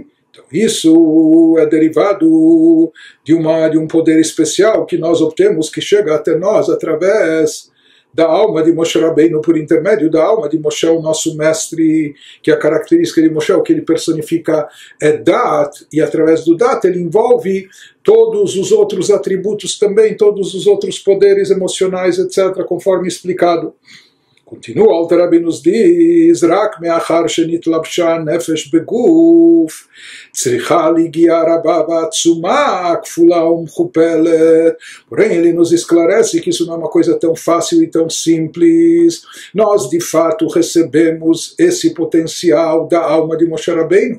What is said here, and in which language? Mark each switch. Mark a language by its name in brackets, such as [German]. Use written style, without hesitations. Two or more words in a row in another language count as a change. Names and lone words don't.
[Portuguese] Então, isso é derivado de um poder especial que nós obtemos, que chega até nós através da alma de Moshe Rabbeinu, por intermédio da alma de Moshe, o nosso mestre, que a característica de Moshe, o que ele personifica é dat, e através do dat ele envolve todos os outros atributos também, todos os outros poderes emocionais, etc., conforme explicado. Continua, o Alter Rebbe nos diz, [Hebrew] רק מאחר שנתלבשה נפש בגוף, צריכה יגיעה רבה ועצומה, כפולה ומכופלת. [Portuguese] Porém, ele nos esclarece que isso não é uma coisa tão fácil e tão simples. Nós, de fato, recebemos esse potencial da alma de Moshe Rabbeinu.